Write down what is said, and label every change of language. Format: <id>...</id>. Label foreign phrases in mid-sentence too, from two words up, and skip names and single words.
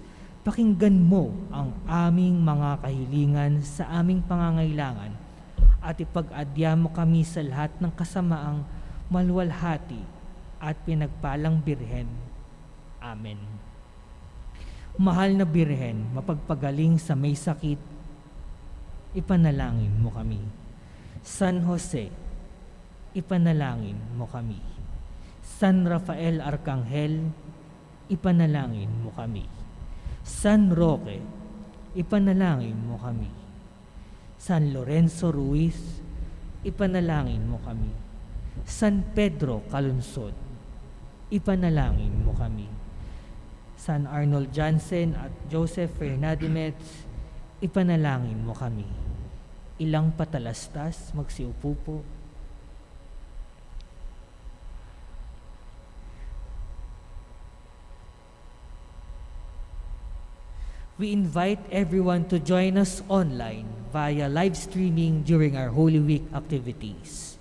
<tl>Pakinggan mo ang aming mga kahilingan sa aming pangangailangan at ipag-adya mo kami sa lahat ng kasamaang maluwalhati at pinagpalang Birhen. Amen. Mahal na Birhen, mapagpagaling sa may sakit, ipanalangin mo kami. San Jose, ipanalangin mo kami. San Rafael Arcangel, ipanalangin mo kami. San Roque, ipanalangin mo kami. San Lorenzo Ruiz, ipanalangin mo kami. San Pedro Calungsod, ipanalangin mo kami. San Arnold Jansen at Joseph Fernandimez, ipanalangin mo kami. Ilang patalastas, magsiupo po.</tl> <en>We invite everyone to join us online via live streaming during our Holy Week activities.</en>